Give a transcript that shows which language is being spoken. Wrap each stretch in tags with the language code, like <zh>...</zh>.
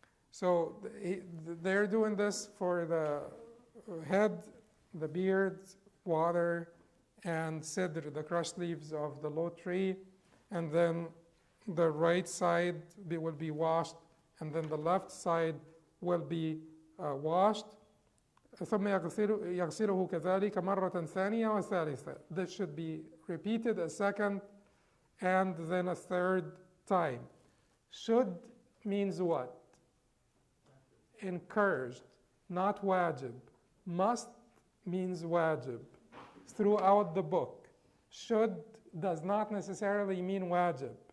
<en>So they're doing this for the head, the beard, water, and sidr, the crushed leaves of the lot tree, and then the right side will be washed, and then the left side will be washed.</en> <ar>ثم يغسله كذلك مرة ثانية وثالثة.</ar> <en>This should be repeated a second and then a third time. Should means what? Encouraged, not wajib. Must means wajib. Throughout the book, should does not necessarily mean wajib.</en>